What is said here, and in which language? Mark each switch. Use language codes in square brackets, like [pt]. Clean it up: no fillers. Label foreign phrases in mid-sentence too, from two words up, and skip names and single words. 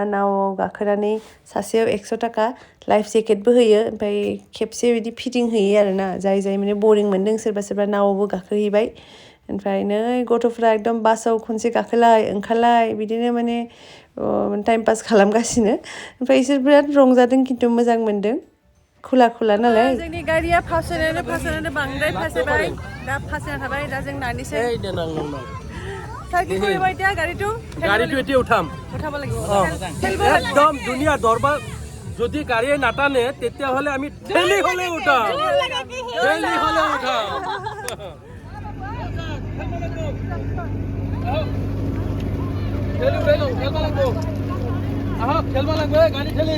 [brx] नावआव गाखोनानै सासेयाव 100 थाखा लाइफ जेकेटबो होयो ओमफ्राय खेबसे बिदि फिदिंहैयो आरोना जाय माने बरिं मोनदों सोरबा नावआवबो गाखोहैबाय ओमफ्राय नै गथ'फ्रा एकदम बासाव खनसे गाखोलाय ओंखारलाय बिदिनो माने [en] time pass [brx] खालामगासिनो ओमफ्राय इसोर बिराद रंजादों खिन्थु मोजां मोनदों खुला नालाय जोंनि गारिया फासनानै बांद्राय फासबाय दा फासना थाबाय दा जों नानिसै सारखि फैबाय दा गारिটো [as] এতিয়া উঠাম একদম ধুনীয়া দৰবাৰ যদি গাড়ীয়ে নাটানে তেতিয়াহ'লে আমি ঠেলি হ'লে উঠাম খেলবা লাগব গাড়ী ঠেলিম